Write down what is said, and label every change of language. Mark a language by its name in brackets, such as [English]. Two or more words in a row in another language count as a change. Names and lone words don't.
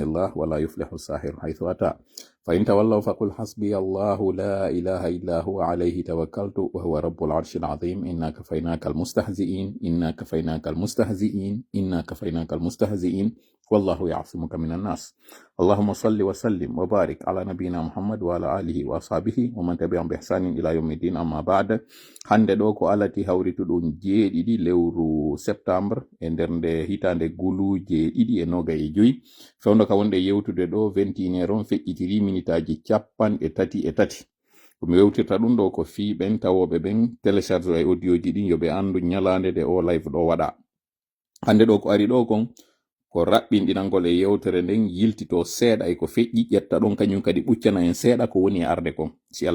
[Arabic] الله ولا يفلح الساحر حيث أتى فإن تولوا فقل حسبي الله لا إله إلا هو عليه توكلت وهو رب العرش العظيم إنا كفيناك المستهزئين إنا كفيناك المستهزئين إنا كفيناك المستهزئين والله يعصمك من الناس اللهم صل وسلم وبارك على نبينا محمد وعلى آله وأصحابه ومن تبعهم بإحسان إلى يوم الدين أما بعد [Fula] hande ɗo ko alati hawrituɗum jeeɗiɗi lewru septembre e nder nde hitande gulu jeeɗiɗi e noga e joyi fewndo ka wonde yewtude ɗo 21 on feƴƴitiri minitaji 33 komi wewtirta ɗum ɗo ko fiiɓen tawoɓe ɓen télécharge e audio ji ɗin yoɓe andu ñalande de o live ɗo waɗa hande ɗo ko ari ɗo kon ko raɓɓinɗinangol e yewtere nden yiltito seeɗa e ko feƴƴi ƴetta ɗon kañum kadi ɓuccana en seeɗa ko woni arde kon si